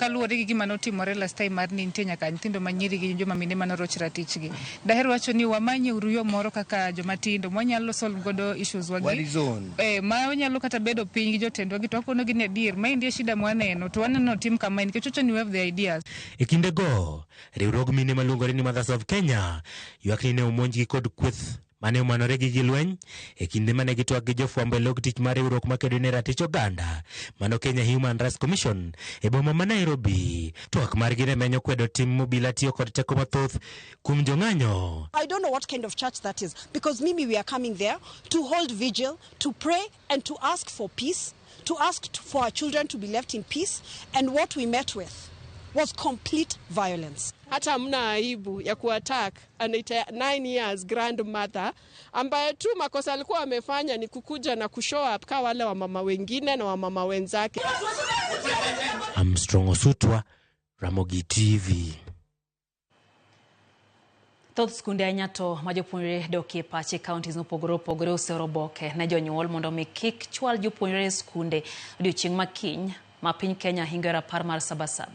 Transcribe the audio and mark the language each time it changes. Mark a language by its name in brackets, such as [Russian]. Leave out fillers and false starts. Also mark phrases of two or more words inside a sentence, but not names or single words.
[Luo (Kenya and Tanzania)] Kaluwore gi gima notimore [English] last time [Luo (Kenya and Tanzania)] mar ni nitie nyaka nyithindo manyiri gi joma mine manoroch ratichgi. Daher wacho ni wamanye yo moro kaka joma tindo mwanyalo solve godo issues wagi. Ma wanyalo kata bedo piny gi jotendwa gi to wakono gi adier ma indie shida mwaneno to waneno tim kama nikech chocho ni [English] we have the ideas. [Luo (Kenya and Tanzania)] E kinde go, riwruog mine maluongore ni Mothers of Kenya ywak ni ne omonjgi kod kweth mane omanore gi lweny e kinde mane gitwak gi jofwambo e log tich mar riwruok makedo ne ratich oganda mano Kenya Human Rights Commission e boma ma Nairobi. Twak margi ne menyo kwedo tim mobila tiyo kod teko mathoth kuom jong'anyo. [English] I don't know what kind of church that is, because Mimi, we are coming there to hold vigil, to pray and to ask for peace, to ask for our children to be left in peace, and what we met with was complete violence. [Swahili] Hata hamna aibu ya kuattack [English] an 9 years grandmother [Swahili] ambaye tu makosa alikuwa amefanya ni kukuja na kushow up kwa wale wa mama wengine na wa mama wenzake. Armstrong Osutwa, Ramogi TV. [Luo (Kenya and Tanzania)] Thoth skunde anyato ma jopuonjre dokie pache counties mopogore opogore oseroboke ne jonyuol mondo mi kik chwal jopuonjre skunde odiochieng' makiny ma piny Kenya hingo rapar mar Sabasaba.